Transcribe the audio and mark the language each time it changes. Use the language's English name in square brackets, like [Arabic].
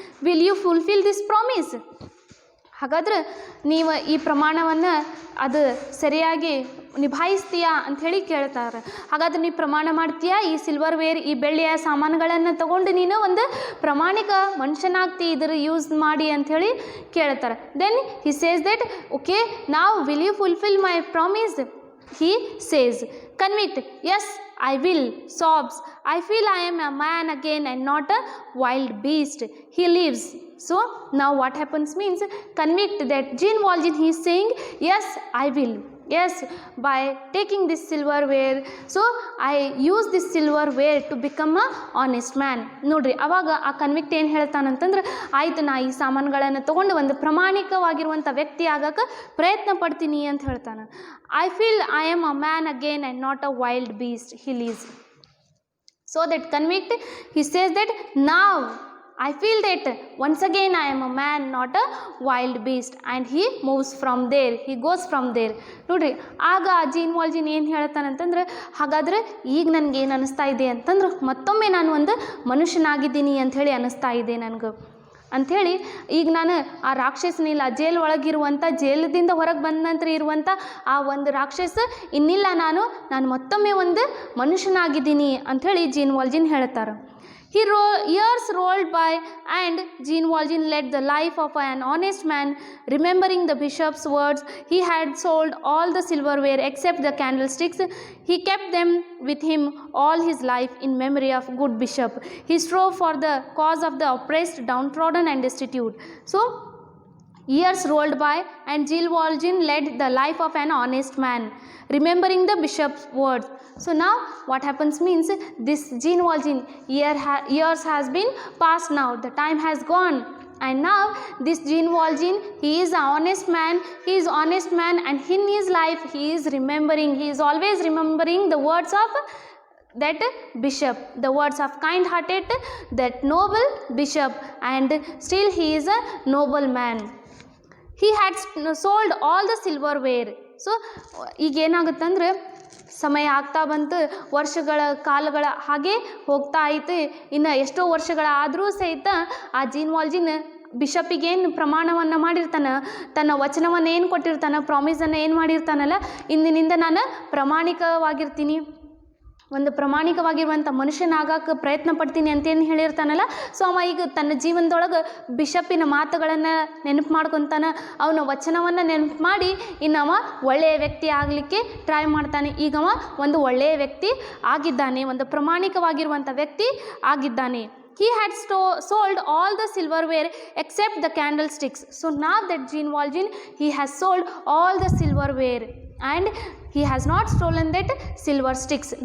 [English] Will you fulfil this promise? [Kannada] ಹಾಗಾದ್ರೆ ನೀವು ಈ ಪ್ರಮಾಣವನ್ನು ಅದು ಸರಿಯಾಗಿ ನಿಭಾಯಿಸ್ತೀಯಾ ಅಂಥೇಳಿ ಕೇಳ್ತಾರೆ. ಹಾಗಾದ್ರೆ ನೀ ಪ್ರಮಾಣ ಮಾಡ್ತೀಯಾ, ಈ ಸಿಲ್ವರ್ವೇರ್, ಈ ಬೆಳ್ಳಿಯ ಸಾಮಾನುಗಳನ್ನು ತಗೊಂಡು ನೀನು ಒಂದು ಪ್ರಾಮಾಣಿಕ ಮನುಷ್ಯನಾಗ್ತಿ ಇದರ ಯೂಸ್ ಮಾಡಿ ಅಂಥೇಳಿ ಕೇಳ್ತಾರೆ. [English] Then he says that, okay, ನಾವು will you fulfil my promise? He says, convict, yes, I will. Sobs, I feel I am a man again and not a wild beast. He lives. So now what happens means, convict that Jean Valjean, he is saying, yes, I will. Yes, by taking this silverware, so I use this silverware to become a honest man. [Kannada] ನೋಡ್ರಿ, ಅವಾಗ ಆ convict ಏನು ಹೇಳ್ತಾನಂತಂದ್ರೆ, ಆಯ್ತು, ನಾ ಈ ಸಾಮಾನುಗಳನ್ನು ತೊಗೊಂಡು ಒಂದು ಪ್ರಾಮಾಣಿಕವಾಗಿರುವಂಥ ವ್ಯಕ್ತಿ ಆಗಕ್ಕೆ ಪ್ರಯತ್ನ ಪಡ್ತೀನಿ ಅಂತ ಹೇಳ್ತಾನೆ. [English] I feel I am a man again and not a wild beast, he lives. So that convict, he says that now I feel that once again I am a man, not a wild beast. And he moves from there. He goes from there. [Kannada] ನೋಡ್ರಿ, ಆಗ gene ವಾಲ್ಜಿನ್ ಏನು ಹೇಳ್ತಾನಂತಂದ್ರೆ, ಹಾಗಾದ್ರೆ ಈಗ ನನಗೆ ಏನು ಅನ್ನಿಸ್ತಾ ಇದೆ ಅಂತಂದ್ರೆ ಮತ್ತೊಮ್ಮೆ ನಾನು ಒಂದು ಮನುಷ್ಯನಾಗಿದ್ದೀನಿ ಅಂಥೇಳಿ ಅನ್ನಿಸ್ತಾ ಇದೆ ನನಗೆ ಅಂಥೇಳಿ. ಈಗ ನಾನು ಆ ರಾಕ್ಷಸನಿಲ್ಲ, ಜೈಲ್ ಒಳಗಿರುವಂಥ, ಜೈಲದಿಂದ ಹೊರಗೆ ಬಂದ ನಂತರ ಇರುವಂಥ ಆ ಒಂದು ರಾಕ್ಷಸ ಇನ್ನಿಲ್ಲ, ನಾನು ಮತ್ತೊಮ್ಮೆ ಒಂದು ಮನುಷ್ಯನಾಗಿದ್ದೀನಿ ಅಂಥೇಳಿ ಜೀನ್ ವಾಲ್ಜಿನ್ ಹೇಳ್ತಾರೆ. [English] Years rolled by and Jean Valjean led the life of an honest man. Remembering the bishop's words, he had sold all the silverware except the candlesticks. He kept them with him all his life in memory of good bishop. He strove for the cause of the oppressed, downtrodden and destitute. So, years rolled by and Jean Valjean led the life of an honest man, remembering the bishop's words. So now what happens means, this Jean Valjean years has been passed now, the time has gone, and now this Jean Valjean, he is an honest man, he is honest man, and in his life he is remembering, he is always remembering the words of that bishop, the words of kind-hearted, that noble bishop, and still he is a noble man. He had sold all the silverware. [Kannada] So ಈಗ ಏನಾಗುತ್ತಂದ್ರೆ ಸಮಯ ಆಗ್ತಾ ಬಂತು, ಕಾಲಗಳ ಹಾಗೆ ಹೋಗ್ತಾ ಐತೆ. ಇನ್ನು ಎಷ್ಟೋ ವರ್ಷಗಳಾದರೂ ಸಹಿತ ಆ ಜೀನ್ ವಾಲ್ಜಿನ್ ಬಿಷಪ್ಪಿಗೇನು ಪ್ರಮಾಣವನ್ನು ಮಾಡಿರ್ತಾನೆ, ತನ್ನ ವಚನವನ್ನು ಏನು ಕೊಟ್ಟಿರ್ತಾನೆ, ಪ್ರಾಮಿಸನ್ನು ಏನು ಮಾಡಿರ್ತಾನಲ್ಲ, ಇಂದಿನಿಂದ ನಾನು ಪ್ರಾಮಾಣಿಕವಾಗಿರ್ತೀನಿ, ಒಂದು ಪ್ರಾಮಾಣಿಕವಾಗಿರುವಂಥ ಮನುಷ್ಯನಾಗಕ್ಕೆ ಪ್ರಯತ್ನ ಪಡ್ತೀನಿ ಅಂತೇನು ಹೇಳಿರ್ತಾನಲ್ಲ. ಸೊ ಅವ ಈಗ ತನ್ನ ಜೀವನದೊಳಗೆ ಬಿಷಪ್ಪಿನ ಮಾತುಗಳನ್ನು ನೆನಪು ಮಾಡ್ಕೊತಾನೆ, ಅವನ ವಚನವನ್ನು ನೆನಪು ಮಾಡಿ ಇನ್ನು ಅವ ಒಳ್ಳೆಯ ವ್ಯಕ್ತಿ ಆಗಲಿಕ್ಕೆ ಟ್ರೈ ಮಾಡ್ತಾನೆ. ಈಗ ಅವ ಒಂದು ಒಳ್ಳೆಯ ವ್ಯಕ್ತಿ ಆಗಿದ್ದಾನೆ, ಒಂದು ಪ್ರಾಮಾಣಿಕವಾಗಿರುವಂಥ ವ್ಯಕ್ತಿ ಆಗಿದ್ದಾನೆ. [English] He had sold all the silverware except the candlesticks. So now that Jean Valjean, he has sold all the silverware and he has not stolen that silver sticks.